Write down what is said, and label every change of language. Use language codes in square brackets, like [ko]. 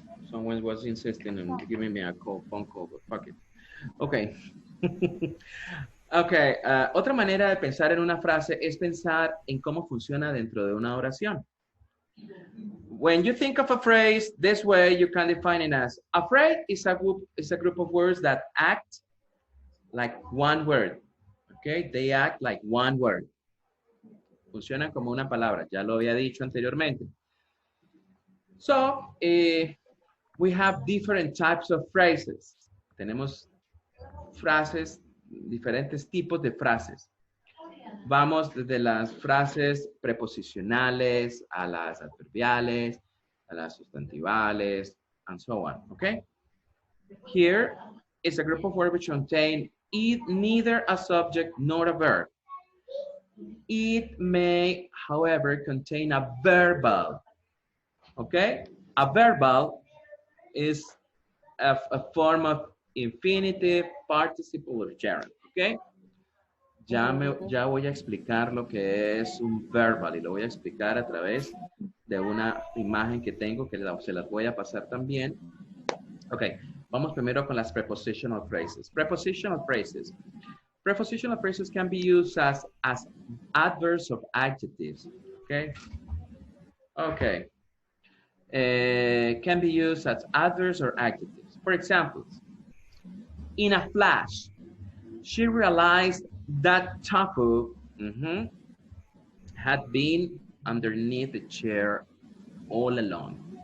[en] Someone was insisting on giving me a phone call, but fuck it. Okay. Okay. [es] Otra manera de pensar en una frase es pensar en cómo funciona dentro de una oración. [en] When you think of a phrase this way, you can define it as a phrase is a group of words that act like one word. Okay, they act like one word. [es] Funcionan como una palabra. Ya lo había dicho anteriormente. [en] So, we have different types of phrases. [es] Tenemos frases, diferentes tipos de frases. Vamos desde las frases preposicionales a las adverbiales, a las sustantivales, [en] and so on, [es] okay? [en] Here is a group of words which contain neither a subject nor a verb. It may, however, contain a verbal, okay? A verbal is a form of infinitive, participle, or gerund, okay? [es] Ya voy a explicar lo que es un verbal y lo voy a explicar a través de una imagen que tengo que se las voy a pasar también. Ok, vamos primero con las prepositional phrases. [en] Prepositional phrases. Prepositional phrases can be used as adverbs of adjectives. Okay. Okay. Can be used as adverbs or adjectives. For example, in a flash, she realized that Tapu had been underneath the chair all along.